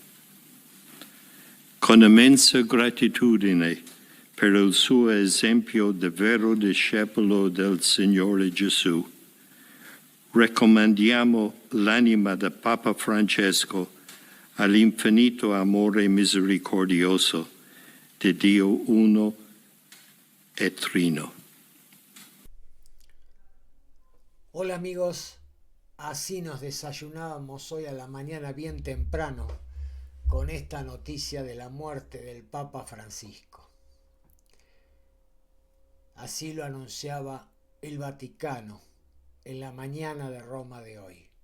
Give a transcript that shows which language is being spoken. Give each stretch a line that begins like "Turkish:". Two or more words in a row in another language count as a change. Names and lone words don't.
Italian: Con immensa gratitudine per il suo esempio di vero discepolo del Signore Gesù, raccomandiamo l'anima del Papa Francesco all'infinito amore misericordioso di Dio uno e trino.
Spanish: Hola amigos, así nos desayunábamos hoy a la mañana bien temprano con esta noticia de la muerte del Papa Francisco. Así lo anunciaba el Vaticano en la mañana de Roma de hoy.